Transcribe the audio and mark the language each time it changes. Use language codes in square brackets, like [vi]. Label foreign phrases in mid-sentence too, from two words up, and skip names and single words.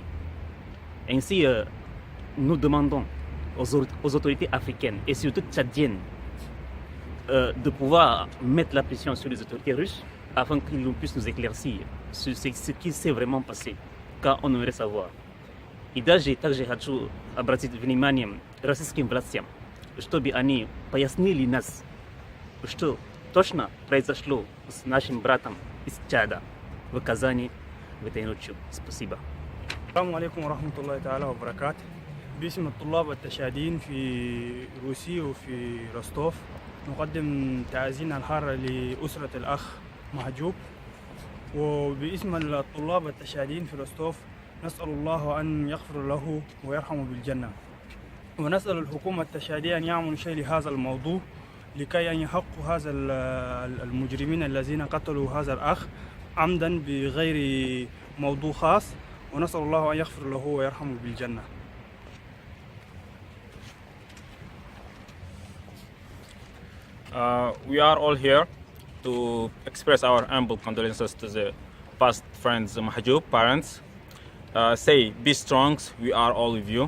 [fr] Ainsi, nous demandons aux autorités africaines et surtout tchadiennes de pouvoir mettre la pression sur les autorités russes afin qu'ils puissent nous éclaircir sur ce qui s'est vraiment passé, car on aimerait savoir. [ru] I даже также хочу обратить внимание российским властям, чтобы они пояснили нас, что точно произошло с нашим братом из Чада в Казани в этой ночью. Спасибо. [ar] السلام عليكم ورحمة الله تعالى وبركاته. باسم الطلاب التشادين في روسيا وفي روستوف نقدم تعازينا الحارة لأسرة الأخ محجوب، وباسم الطلاب التشادين في روستوف نسأل الله أن يغفر له ويرحمه بالجنة، ونسأل الحكومة التشادية أن يعملوا شيء لهذا الموضوع لكي أن يحقوا هذا المجرمين الذين قتلوا هذا الأخ عمدا بغير موضوع خاص، ونسأل الله أن يغفر له ويرحمه بالجنة. [en] We are all here to express our humble condolences to the past friends Mahjoub, parents. Say, be strong, we are all with you.